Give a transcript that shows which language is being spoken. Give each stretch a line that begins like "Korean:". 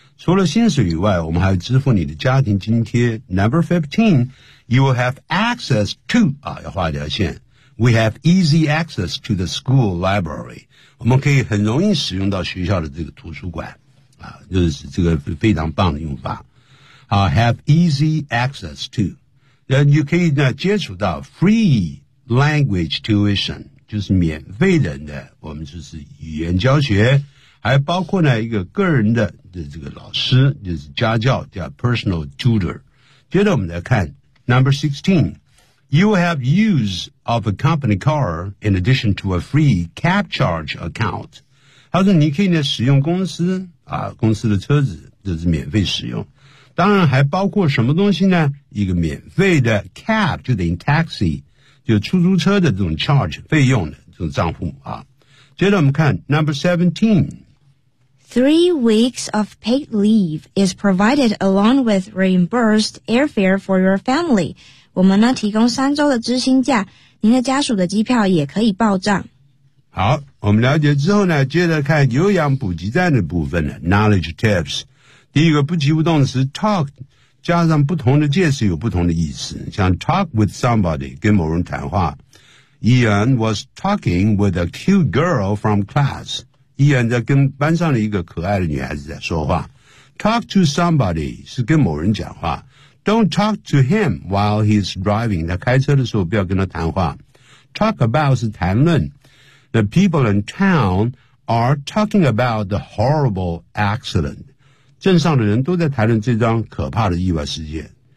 Chinese: 除了薪水以外，我们还要支付你的家庭津贴。
English: Number 15, you will have access to,
Chinese: 啊，要画一条线。
English: We have easy access to the school library.
Chinese: 我们可以很容易使用到学校的这个图书馆。啊，就是这个非常棒的用法。啊
English: have easy access to.
Chinese: 你可以呢接触到
English: free language tuition,
Chinese: 就是免费的呢我们就是语言教学。还包括呢一个个人的这个老师，就是家教，叫 personal tutor。
English: 接着我们来看 number 16, you have use of a company car in addition to a free cab charge account.
Chinese: 他说你可以呢使用公司啊公司的车子，就是免费使用。当然还包括什么东西呢？一个免费的 cab 就等于 taxi, 就出租车的这种 charge 费用的这种账户啊。接着我们看
English: number 17. 3 weeks of paid leave is provided along with reimbursed airfare for your family.
Chinese: 我们呢提供三周的支薪假，您的家属的机票也可以报账。好，我们了解之后呢，接着看有氧补给站的部分了。
English: Knowledge tips.
Chinese: 第一个不及物动词 talk 加上不同的介词有不同的意思。像
English: talk with somebody
Chinese: 跟某人谈话。
English: Ian was talking with a cute girl from class.
Chinese: 依然在跟班上的一个可爱的女孩子在说话。
English: Talk to somebody
Chinese: 是跟某人讲话。
English: Don't talk to him while he's driving.
Chinese: 他开车的时候不要跟他谈话。
English: Talk about
Chinese: 是谈论。
English: The people in town are talking about the horrible accident.
Chinese: 镇上的人都在谈论这桩可怕的意外事件。